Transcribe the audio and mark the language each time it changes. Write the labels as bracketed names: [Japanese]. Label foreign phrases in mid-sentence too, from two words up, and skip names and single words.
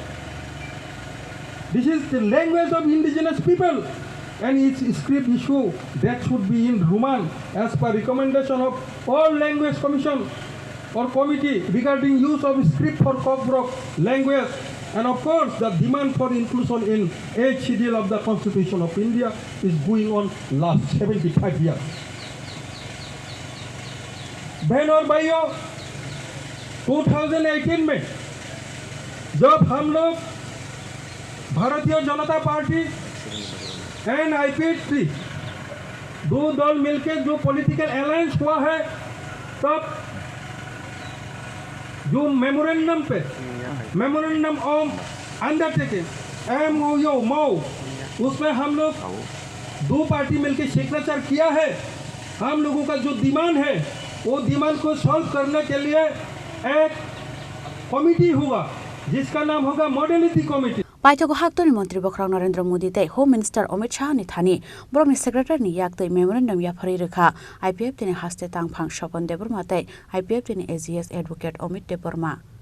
[English] This is the language of indigenous people and its script issue that should be in Roman as per recommendation of all language commission or committee regarding use of script for Koborok language. And of course, the demand for inclusion in 8th schedule of the Constitution of India is going on last 75 years. [Hindi] बहन और भाइयों, 2018 में जब हम लोग भारतीय जनता पार्टी एंड IPFT दो दल मिलकर जो [English] political alliance [Hindi] हुआ है, तब जो [English] memorandum of undertaking [Hindi] MOU उसमें हम लोग 2 पार्टी मिलकर सिग्नेचर किया है। हम लोगों का जो डिमांड है वो डिमांड को सॉल्व करने के लिए एक कमिटी होगा जिसका नाम होगा [English] modality committee. [Kok Borok] पाइथागो हाक्तोनी मंत्री बखराव नरेंद्र मोदी ते [English] home minister [Kok Borok] अमित शाह नि थानी ब्रॉकनि सेक्रेटरी नि याक्तै मेमोरेंडम याफारि रेखा आईपीएफ तिनि हास्ते तांगफां सपन देबरमा ते आईपीएफ तिनि एजीएस एडवोकेट अमित देबरमा